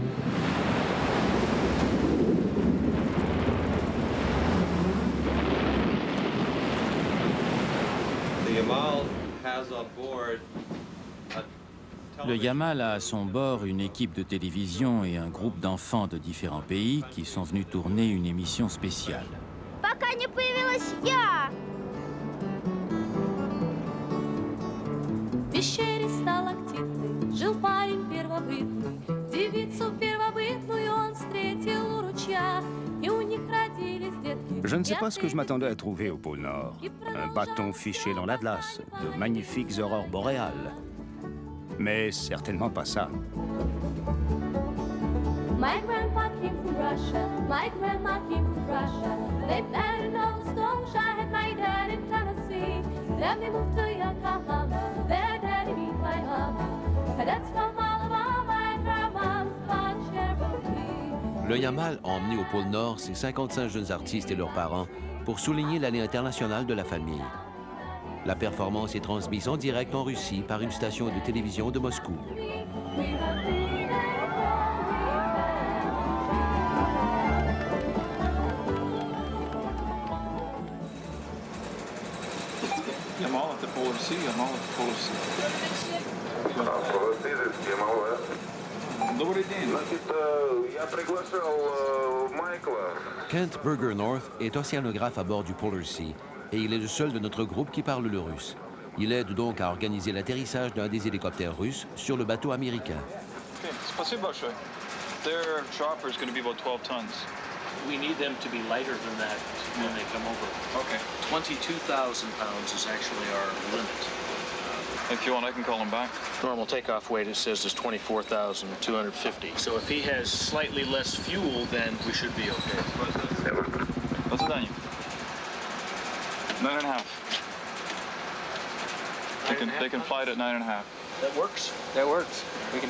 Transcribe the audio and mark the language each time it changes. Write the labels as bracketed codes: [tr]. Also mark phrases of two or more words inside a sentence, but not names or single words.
[fr] Le Yamal a à son bord une équipe de télévision et un groupe d'enfants de différents pays qui sont venus tourner une émission spéciale. [ru] Пока не появилась я! В пещере сталактитной жил парень первобытный. Девицу первобытную он встретил у ручья, и у них родились детки. [fr] Je ne sais pas ce que je m'attendais à trouver au pôle Nord. Un bâton fiché dans la glace, de magnifiques aurores boréales. Mais certainement pas ça. [en] My grandpa came from Russia, my grandma came from Russia. They met in Nova Scotia, I had my dad in Tennessee. Then they moved to Yokohama, their daddy beat my mama. That's from Alabama, and grandma's from Cherokee. [fr] Le Yamal a emmené au pôle Nord ses 55 jeunes artistes et leurs parents pour souligner l'année internationale de la famille. La performance est transmise en direct en Russie par une station de télévision de Moscou. [en] Yamal at the Polar Sea, Yamal at the Polar Sea. [ru] Добрый день. Я приглашал Майкла. [fr] Kent Burger North est océanographe à bord du Polar Sea et il est le seul de notre groupe qui parle le russe. Il aide donc à organiser l'atterrissage d'un des hélicoptères russes sur le bateau américain. [ru] Okay, спасибо большое. [en] Their chopper is going to be about 12 tons. We need them to be lighter than that when they come over. Okay. 22,000 pounds is actually our limit. If you want, I can call him back. Normal takeoff weight, it says, is 24,250. So if he has slightly less fuel, then we should be okay. [ru] До свидания. 9.5. [en] They can fly it at 9.5. That works. That works. We can do it.